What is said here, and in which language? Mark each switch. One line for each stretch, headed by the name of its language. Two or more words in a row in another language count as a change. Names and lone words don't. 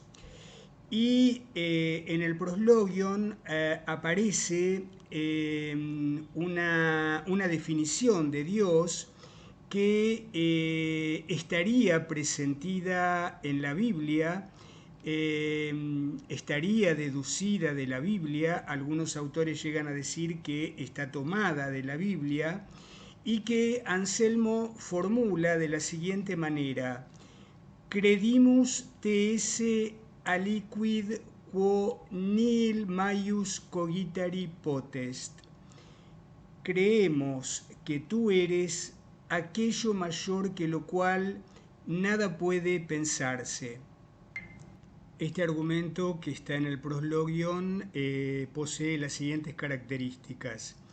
Spanish: Y en el proslogion aparece una definición de Dios que estaría presentida en la Biblia, estaría deducida de la Biblia. Algunos autores llegan a decir que está tomada de la Biblia y que Anselmo formula de la siguiente manera:
Latin: credimus te esse aliquid quo nihil maius cogitari potest.
Spanish: Creemos que tú eres aquello mayor que lo cual nada puede pensarse. Este argumento que está en el proslogion posee las siguientes características.